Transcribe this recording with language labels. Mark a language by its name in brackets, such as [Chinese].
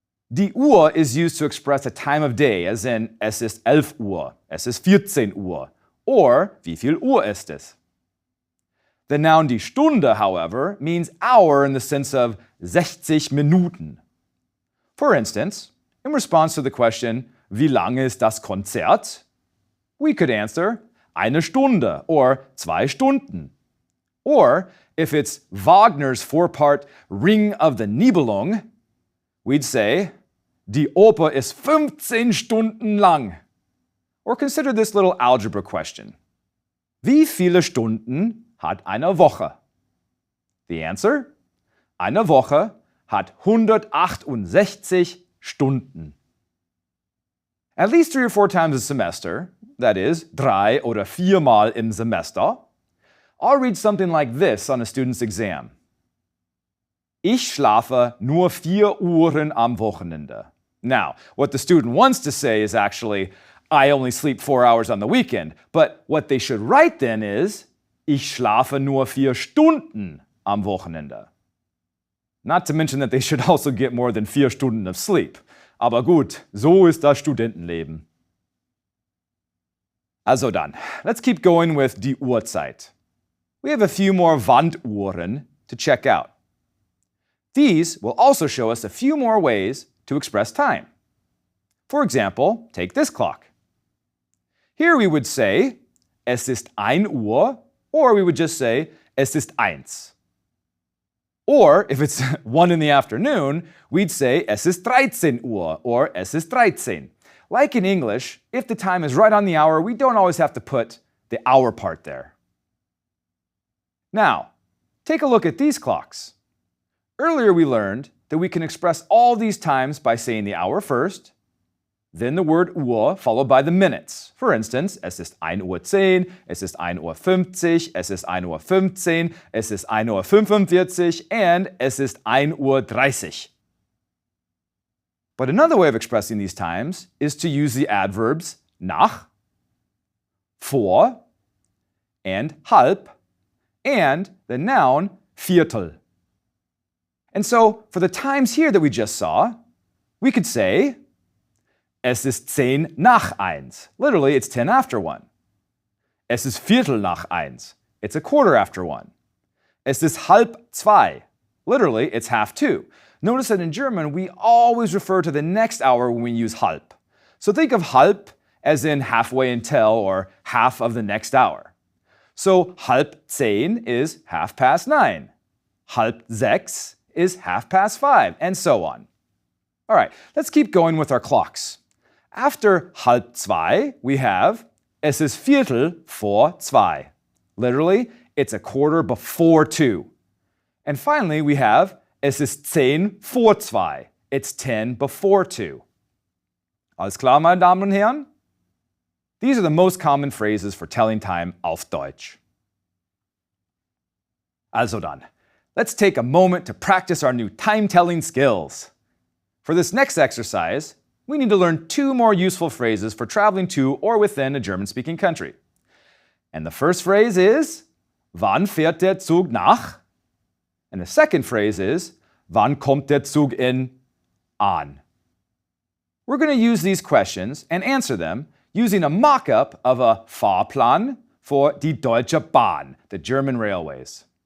[German] Die Uhr [English] is used to express a time of day, as in [German] es ist 11 Uhr, es ist 14 Uhr, or wie viel Uhr ist es? [English] The noun die Stunde, however, means hour in the sense of [German] 60 Minuten. [English] For instance, in response to the question, [German] wie lange ist das Konzert? [English] We could answer, [German] eine Stunde or 2 Stunden. [English] Or, if it's Wagner's 4-part Ring of the Nibelung, we'd say, [German] die Oper ist 15 Stunden lang. [English] Or consider this little algebra question. [German] Wie viele Stunden hat eine Woche? [English] The answer? [German] Eine Woche hat 168 Stunden. [English] At least 3 or 4 times a semester, that is, [German] 3 oder 4 Mal im Semester, [English] I'll read something like this on a student's exam. [German] Ich schlafe nur 4 Uhren am Wochenende. [English] Now, what the student wants to say is actually, I only sleep 4 hours on the weekend. But what they should write then is, [German] ich schlafe nur 4 Stunden am Wochenende. [English] Not to mention that they should also get more than [German] 4 Stunden [English] of sleep. [German] Aber gut, so ist das Studentenleben. Also dann, [English] let's keep going with [German] die Uhrzeit. [English] We have a few more Wanduhren to check out. These will also show us a few more ways to express time. For example, take this clock. Here we would say, [German] es ist 1 Uhr, [English] or we would just say, [German] es ist 1. [English] Or, if it's 1 in the afternoon, we'd say, [German] es ist 13 Uhr, [English] or [German] es ist 13. [English] Like in English, if the time is right on the hour, we don't always have to put the hour part there. Now, take a look at these clocks. Earlier we learned that we can express all these times by saying the hour first, then the word Uhr followed by the minutes. For instance, [German] es ist 1 Uhr 10, es ist 1 Uhr 50, es ist 1 Uhr 15, es ist 1 Uhr 45, and es ist 1 Uhr 30. [English] But another way of expressing these times is to use the adverbs nach, vor, and halb, and the noun Viertel. And so, for the times here that we just saw, we could say, [German] es ist 10 nach 1. [English] Literally, it's 10 after 1. [German] Es ist Viertel nach 1. [English] It's a quarter after 1. [German] Es ist halb 2. [English] Literally, it's half 2. Notice that in German, we always refer to the next hour when we use halb. So think of halb as in halfway until or half of the next hour. So [German] halb 10 [English] is 9:30. [German] Halb 6 [English] is 5:30, and so on. All right, let's keep going with our clocks. After halb 2, we have [German] es ist Viertel vor 2. [English] Literally, it's a quarter before 2. And finally, we have [German] es ist 10 vor 2. [English] It's 10 before 2. [German] Alles klar, meine Damen und Herren? [English] These are the most common phrases for telling time [German] auf Deutsch. Also dann, [English] let's take a moment to practice our new time-telling skills. For this next exercise, we need to learn 2 more useful phrases for traveling to or within a German-speaking country. And the first phrase is, [German] wann fährt der Zug nach? [English] And the second phrase is, [German] wann kommt der Zug in an? [English] We're going to use these questions and answer them using a mock-up of a Fahrplan for die Deutsche Bahn, the German railways.